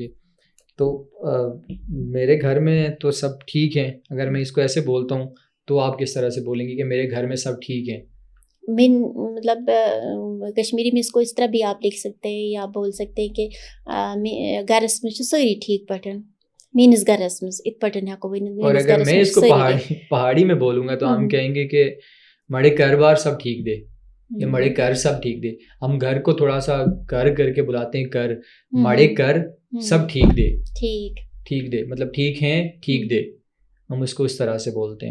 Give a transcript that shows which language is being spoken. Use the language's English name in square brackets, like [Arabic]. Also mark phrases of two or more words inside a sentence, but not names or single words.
[Urdu] تو میرے گھر میں تو سب ٹھیک ہیں. اگر میں اس کو ایسے بولتا ہوں تو آپ کس طرح سے بولیں گے کہ میرے گھر میں سب ٹھیک ہیں؟ مطلب کشمیری میں اس کو اس طرح بھی آپ لکھ سکتے ہیں یا بول سکتے ہیں کہ [Kashmiri] گھرس میں ساری ٹھیک پٹن, مینس گھرس مز ات پٹن ہیکو ورنت. [Urdu] اور اگر میں اس کو پہاڑی میں بولوں گا تو ہم کہیں گے کہ [Pahari-Potwari] مڑے گھر بار سب ٹھیک دے [Urdu] یا [Pahari-Potwari] مڑے گھر سب ٹھیک دے. [Urdu] ہم گھر کو تھوڑا سا کر کے بلاتے ہیں, [Pahari-Potwari] کر مڑے کر سب ٹھیک دے, ٹھیک دے [Urdu] مطلب ٹھیک ہیں [Pahari-Potwari] ٹھیک دے, [Urdu] ہم اس کو اس طرح سے بولتے ہیں.